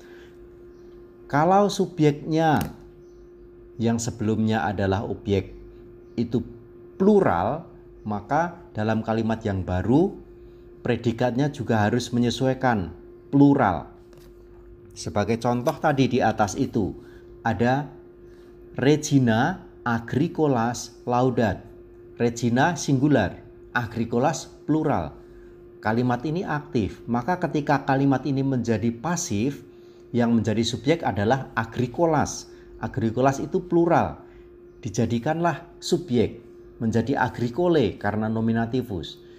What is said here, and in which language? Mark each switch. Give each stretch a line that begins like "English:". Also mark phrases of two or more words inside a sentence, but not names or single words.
Indonesian: Kalau subjeknya yang sebelumnya adalah objek itu plural, maka dalam kalimat yang baru predikatnya juga harus menyesuaikan plural. Sebagai contoh tadi di atas itu ada
Latin: Regina agricolas laudat.
Indonesian: Regina singular, agricolas plural. Kalimat ini aktif, maka ketika kalimat ini menjadi pasif, yang menjadi subjek adalah agricolas. Agricolas itu plural, dijadikanlah subjek menjadi agricole karena nominativus.